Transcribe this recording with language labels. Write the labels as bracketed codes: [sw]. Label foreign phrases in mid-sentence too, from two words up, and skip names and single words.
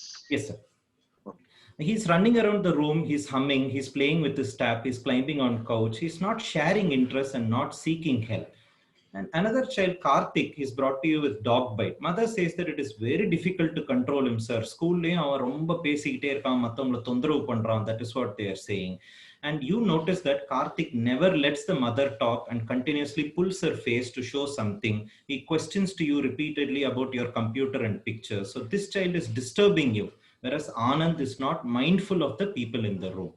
[en] Yes, sir. He's running around the room, he's humming, he's playing with his tap, he's climbing on couch, he's not sharing interest and not seeking help. And another child, Karthik, is brought to you with dog bite. Mother says that it is very difficult to control him, sir. [ta] ஸ்கூல் அவன் ரொம்ப பேசிகிட்டே இருக்கான், மத்தவங்கள தொந்தரவு பண்றான். [en] That is what they are saying. And you notice that Karthik never lets the mother talk and continuously pulls her face to show something. He questions to you repeatedly about your computer and pictures. So this child is disturbing you, whereas Anand is not mindful of the people in the room.